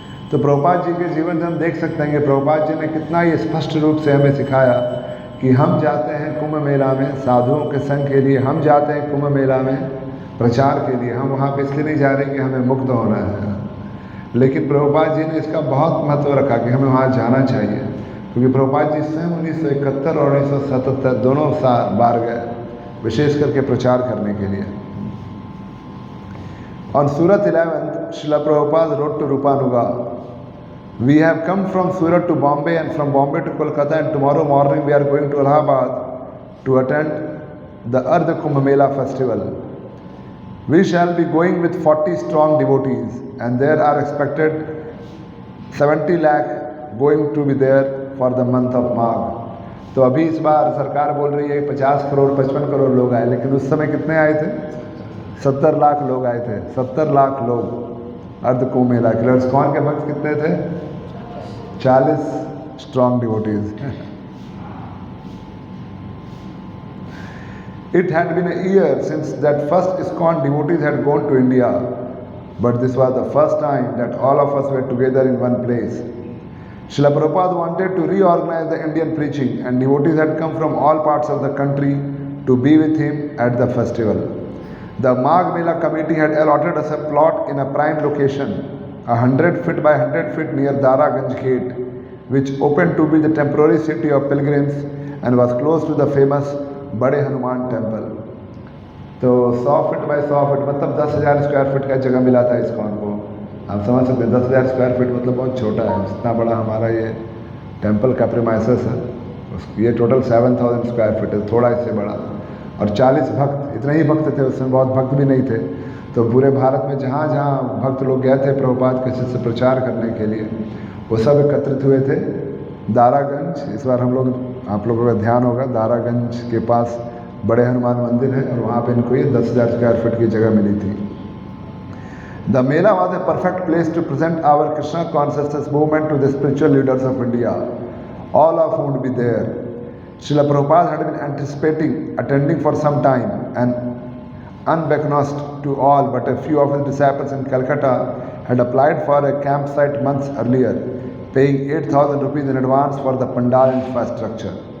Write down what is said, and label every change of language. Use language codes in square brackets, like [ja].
[hi] तो प्रभुपाद जी के जीवन से हम देख सकते हैं कि प्रभुपाद जी ने कितना ही स्पष्ट रूप से हमें सिखाया कि हम जाते हैं कुंभ मेला में साधुओं के संग के लिए, हम जाते हैं कुंभ मेला में प्रचार के लिए। हम वहाँ पे इसलिए नहीं जा रहे कि हमें मुक्त होना है, लेकिन प्रभुपाद जी ने इसका बहुत महत्व रखा कि हमें वहाँ जाना चाहिए, क्योंकि प्रभुपाद जी स्वयं 1971 और 1977 दोनों बार गए, विशेष करके प्रचार करने के लिए। [en] On Surat 11th, Srila Prabhupada wrote to Rupanuga, "We have come from Surat to Bombay and from Bombay to Kolkata, and tomorrow morning we are going to Allahabad to attend the Ardha Kumbh Mela festival. We shall be going with 40 strong devotees, and there are expected 70 lakh going to be there for the month of Magh." [hi] तो अभी इस बार सरकार बोल रही है 50 करोड़ 55 करोड़ लोग आए, लेकिन उस समय कितने आए थे? 70 लाख लोग आए थे। 70 लाख लोग अर्ध कुंभ मेला के लिए। इस्कॉन के भक्त कितने थे? 40 [en] Strong devotees. It had been a year since that first ISKCON devotees had gone to India, but this was the first time that all of us were together in one place. Srila Prabhupada wanted to reorganize the Indian preaching, and devotees had come from all parts of the country to be with him at the festival. The Magh Mela committee had allotted us a plot in a prime location, 100 feet by 100 feet near Daraganj Gate, which opened to be the temporary city of pilgrims and was close to the famous Bade Hanuman temple. [hi] तो 100 feet by 100 feet मतलब 10,000 square feet का जगह मिला था ISKCON को। आप समझ सकते हैं 10,000 स्क्वायर फीट मतलब बहुत छोटा है। जितना बड़ा हमारा ये टेम्पल का प्रीमाइसेस है, ये टोटल 7,000 स्क्वायर फीट है, थोड़ा इससे बड़ा। और 40 भक्त, इतने ही भक्त थे उसमें, बहुत भक्त भी नहीं थे। तो पूरे भारत में जहाँ जहाँ भक्त लोग गए थे प्रभुपाद के शिष्य प्रचार करने के लिए, वो सब एकत्रित हुए थे दारागंज। इस बार हम लोग, आप लोगों का ध्यान होगा, दारागंज के पास बड़े हनुमान मंदिर है और वहाँ पे इनको ये 10,000 स्क्वायर फीट की जगह मिली थी। [en] The mela was a perfect place to present our Krishna consciousness movement to the spiritual leaders of India, all of whom would be there. Srila Prabhupada had been anticipating attending for some time, and unbeknownst to all but a few of his disciples in Calcutta had applied for a campsite months earlier, paying 8,000 rupees in advance for the pandal infrastructure.